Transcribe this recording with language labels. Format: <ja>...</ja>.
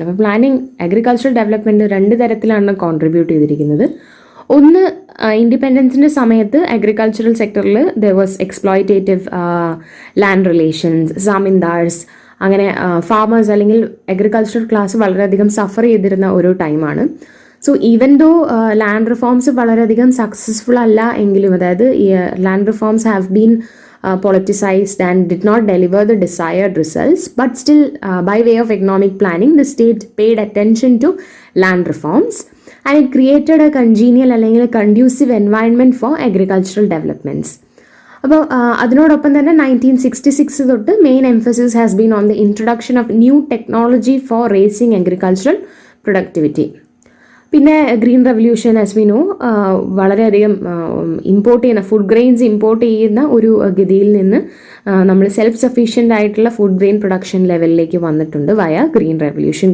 <ml>അപ്പോൾ planning agricultural development 2 തരത്തിലാണ് contribute ചെയ്തിരിക്കുന്നത്. ഒന്ന്, ഇൻഡിപെൻഡൻസിൻ്റെ സമയത്ത് അഗ്രികൾച്ചറൽ സെക്ടറിൽ there was exploitative land relations, സാമിന്ദാർസ്, അങ്ങനെ ഫാമേഴ്സ് അല്ലെങ്കിൽ അഗ്രികൾച്ചറൽ ക്ലാസ് വളരെയധികം സഫർ ചെയ്തിരുന്ന ഒരു ടൈമാണ്.</ml> <en>so even though land reforms</en> <ml>വളരെയധികം സക്സസ്ഫുൾ അല്ല എങ്കിലും,</ml> <en>അതായത് land reforms have been politicized and did not deliver the desired results, but still by way of economic planning the state paid attention to land reforms and it created a congenial അല്ലെങ്കിൽ conducive environment for agricultural developments.</en> <ml>അപ്പോൾ അതിനോടൊപ്പം തന്നെ</ml> <en>1966 തൊട്ട് main emphasis has been on the introduction of new technology for raising agricultural productivity.</en> <ml>പിന്നെ green revolution as we know വളരെയധികം import ചെയ്യുന്ന food grains import ചെയ്യുന്ന ഒരു ഗതിയിൽ നിന്ന് നമ്മൾ സെൽഫ് സഫീഷ്യൻ്റ് ആയിട്ടുള്ള ഫുഡ് ഗ്രെയിൻ പ്രൊഡക്ഷൻ ലെവലിലേക്ക് വന്നിട്ടുണ്ട് വയ ഗ്രീൻ റെവല്യൂഷൻ.</ml>